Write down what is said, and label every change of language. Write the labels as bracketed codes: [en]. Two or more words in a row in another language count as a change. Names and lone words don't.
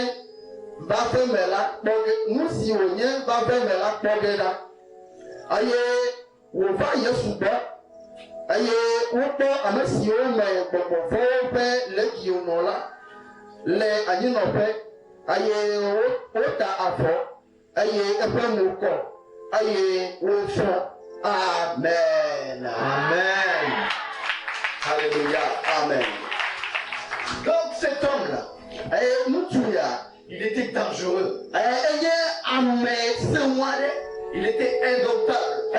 [ee] vafe me la kpɔge nu si wònye vafe me la kpɔge ɖa eye wòva Yesu gbɔ eye wokpɔ ame siwo me gbɔgbɔvɔwo ƒe legionɔ la le anyinɔƒe eye wota avɔ eye eƒe mo kɔ eye wofɔ. [fr] Amen. Amen. Alléluia. Amen. Donc cet homme-là, il était dangereux. Il était indomptable.